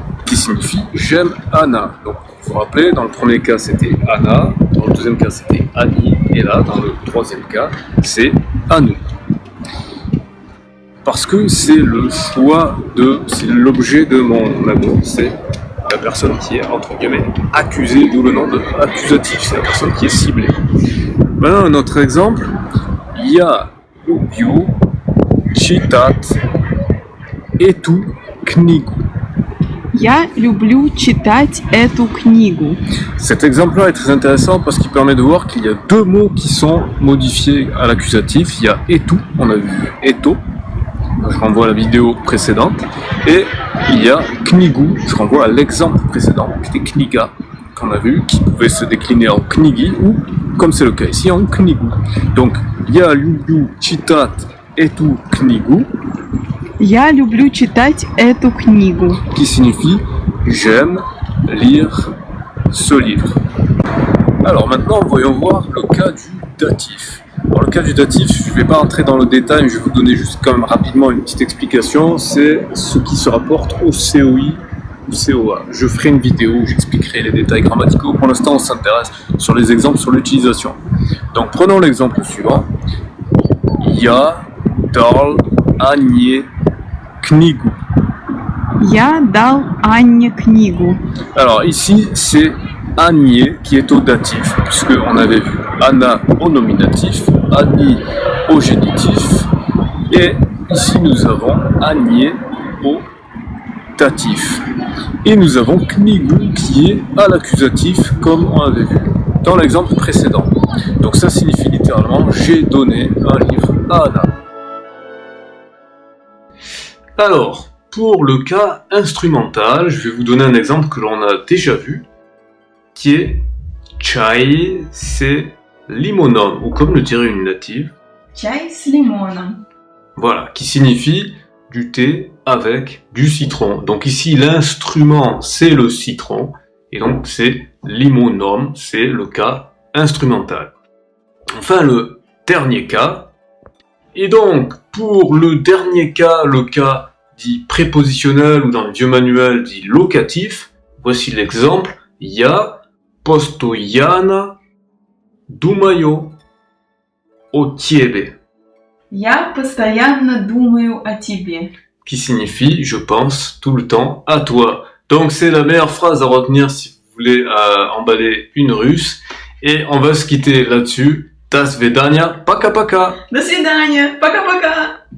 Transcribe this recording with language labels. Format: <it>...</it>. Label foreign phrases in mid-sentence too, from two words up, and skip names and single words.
<fr>qui signifie j'aime Anna. Donc vous vous rappelez, dans le premier cas c'était Anna, dans le deuxième cas c'était Annie, et là dans le troisième cas c'est Anu. Parce que c'est le choix c'est l'objet de mon amour, c'est la personne qui est entre guillemets accusée, d'où le nom de accusatif, c'est la personne qui est ciblée. Maintenant un autre exemple,</fr> <ru>Я люблю читать эту книгу. Я люблю читать эту книгу.</ru> <fr>Cet exemple-là est très intéressant parce qu'il permet de voir qu'il y a deux mots qui sont modifiés à l'accusatif. Il y a etu, on a vu eto, je renvoie à la vidéo précédente, et il y a knigu, je renvoie à l'exemple précédent, qui était kniga, qu'on a vu, qui pouvait se décliner en knigi ou, comme c'est le cas ici, en knigu. Donc,</fr> <ru>я люблю читать эту книгу, Я люблю читать эту книгу.</ru> <fr>qui signifie j'aime lire ce livre. Alors maintenant, voyons voir le cas du datif. Dans le cas du datif, je ne vais pas entrer dans le détail, mais je vais vous donner juste quand même rapidement une petite explication. C'est ce qui se rapporte au COI ou COA. Je ferai une vidéo où j'expliquerai les détails grammaticaux. Pour l'instant, on s'intéresse sur les exemples sur l'utilisation. Donc prenons l'exemple suivant.</fr> <ru>Я дал Анне книгу. Я дал Анне книгу.</ru> <fr>Alors ici, c'est Annie qui est au datif, puisqu'on avait vu Anna au nominatif, Annie au génitif, et ici nous avons Annie au datif. Et nous avons knigu qui est à l'accusatif, comme on avait vu dans l'exemple précédent. Donc ça signifie littéralement j'ai donné un livre à Anna. Alors, pour le cas instrumental, je vais vous donner un exemple que l'on a déjà vu, qui est</fr> <ru>чай с лимоном,</ru> <fr>ou comme le dirait une native,</fr> <ru>Чай с лимоном.</ru> <fr>voilà, qui signifie du thé avec du citron. Donc ici, l'instrument, c'est le citron, et donc c'est limonom, c'est le cas instrumental. Enfin, le dernier cas, et donc, pour le dernier cas, le cas dit prépositionnel, ou dans le vieux manuel dit locatif, voici l'exemple,</fr> <ru>я постоянно думаю о тебе, Я постоянно думаю о тебе.</ru> <fr>qui signifie je pense tout le temps à toi. Donc c'est la meilleure phrase à retenir si vous voulez emballer une russe. Et on va se quitter là-dessus.</fr> <ru>До свидания, пока-пока. До свидания. Пока-пока.</ru>